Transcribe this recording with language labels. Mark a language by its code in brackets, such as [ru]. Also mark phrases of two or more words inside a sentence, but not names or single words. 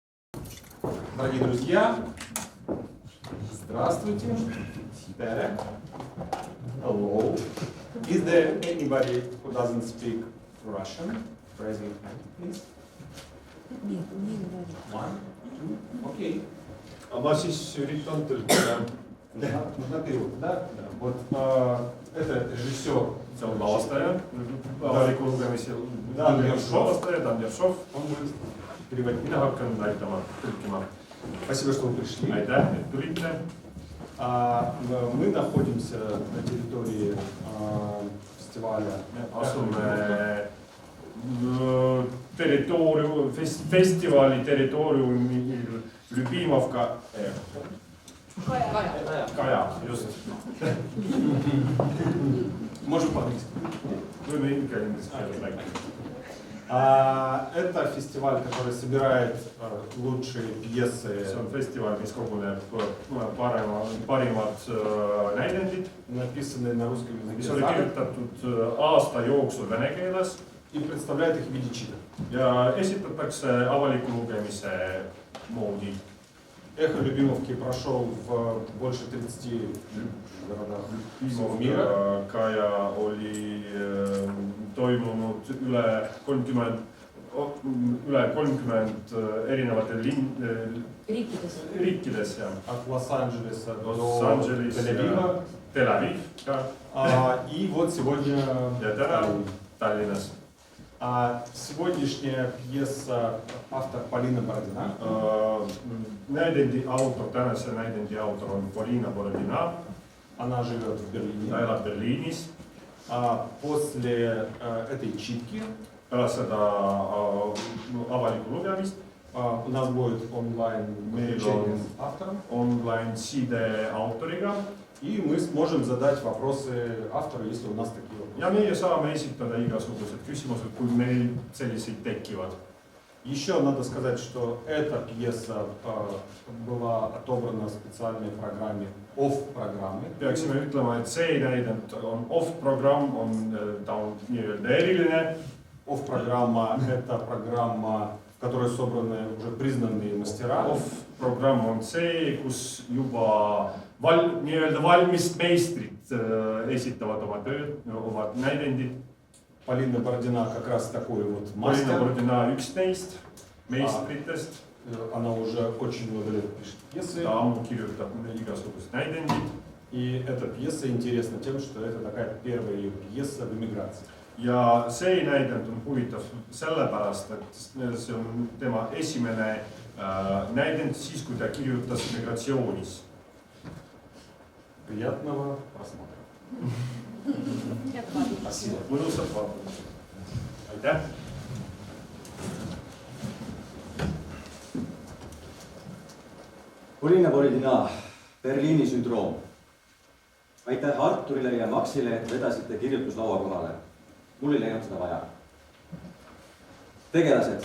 [ru] Дорогие друзья, здравствуйте. [et] Tere. Hello. [en] Is there anybody who doesn't speak Russian? Raise your hand, please. [ru] Нет, не говорит. [en] One, two, [ru] окей. [et] А ma siis üritan tõlkida. [ru] Нужна перевод, да? Вот это режиссер. [et] See on lavastaja, avaliku lugemisel. Dan Jeršov, [ru] Он будет переводить. [et] mina hakkan näitama, tõlkima. [ru] Спасибо, что вы пришли. [et] Aitäh, et tulite. [ru] Мы находимся на территории фестиваля. [et] Asume festivali territooriumil Ljubimovka. Kaja, just. [ru] Можем по-английски. [et] Võime ikka inglise keeles rääkida. [ru] Это фестиваль, который собирает лучшие пьесы. [et] See on festival, mis koguneb parimad näidendid, [ru] Написанные на русском [et] mis [ru] языке. [et] oli kirjutatud aasta jooksul vene keeles [ru] И представляет их в виде читок. [et] ja esitatakse avaliku lugemise moodi. [ru] Эхо Любимовки прошел в больше 30 городах всего мира. [et] Kaja oli toimunud üle 30 erinevate riikides ja [ru] От Лос-Анджелеса до [et] Los-Angeles, [ru] Тель-Авива. [et] Tel Aviv ka [ru] И вот сегодня [et] ja täna Tallinnas. [ru] Сегодняшняя пьеса автор Полина Бородина. [et] Näidendi autor, tänase näidendi autor on Polina Borodina. [ru] Она живет в [et] Ta [ru] Берлине. [et] elab Berliinis. [ru] После этой читки [et] Pärast seda avalikku lugemist [ru] у нас будет онлайн общение с автором. [et] online side autoriga. [ru] И мы сможем задать вопросы автору, если у нас такие вопросы. [et] Ja meie saame esitada igasugused küsimused, kui meil selliseid tekivad. [ru] Еще надо сказать, что эта пьеса была отобрана в специальной программе, OFF-программе. [et] Peaksime ütlema, et see näidend on off-programm, ta on nii-öelda eriline. [ru] OFF-программа – это программа, в которой собраны уже признанные мастера. [et] Off-programm on see, kus juba nii-öelda valmis meistrid esitavad oma tööd, oma näidendid. [ru] Полина Бородина как раз такой вот [et] Polina [ru] мастер. [et] Borodina üks neist meistritest. [ru] Она уже очень много лет пишет пьесы. [et] Ta ammu kirjutab igasugused näidendid. [ru] И эта пьеса интересна тем, что это такая первая ее пьеса в эмиграции. [et] Ja see näidend on huvitav sellepärast, et see on tema esimene näidend siis, kui ta kirjutas migratsioonis. [ru] Приятного просмотра. Спасибо. [et] Mõnusat vaatamist. Aitäh! Polina Borodina, Berliini sündroom. Aitäh Arturile ja Maxile, et vedasite kirjutuslaua kohale. Mul ei läinud seda vaja. Tegelased.